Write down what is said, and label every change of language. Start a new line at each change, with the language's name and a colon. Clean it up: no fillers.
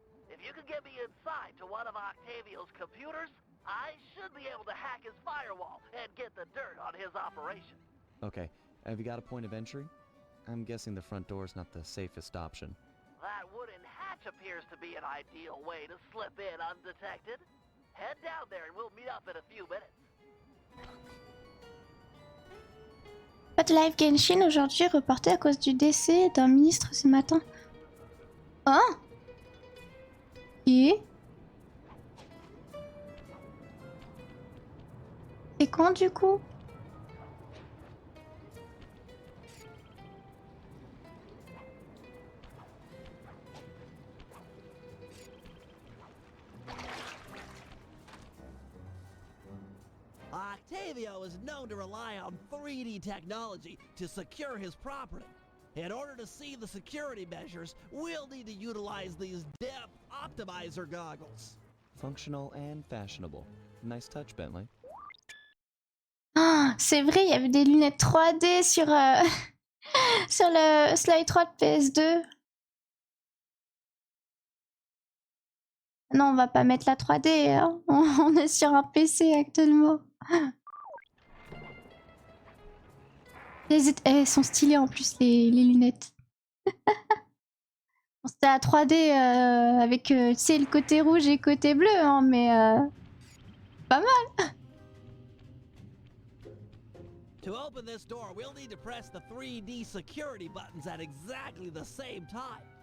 English: If you can get me inside to one of Octavio's computers, I should be able to hack his firewall and get the dirt on his operation. Okay, have you got a point of entry? I'm guessing the front door's not the safest option. That wooden hatch appears to be an ideal way to slip in undetected. Head down there and we'll meet up in a few minutes.
French: Pas de live Genshin aujourd'hui, reporté à cause du décès d'un ministre ce matin. Hein? Et? C'est quand du coup?
English: Octavio is known to rely on 3D technology to secure his property. In order to see the security measures, we'll need to utilize these depth optimizer goggles. Functional and fashionable. Nice touch, Bentley.
French: Ah, c'est vrai, il y avait des lunettes 3D sur, sur le Slide 3 de PS2. Non, on va pas mettre la 3D, hein. On est sur un PC actuellement. Elles sont stylées en plus, les lunettes. Bon, c'était la 3D avec tu sais, le côté rouge et le côté bleu, hein, mais pas mal.
English: To open this door, we'll need to press the 3D security buttons at exactly the same time.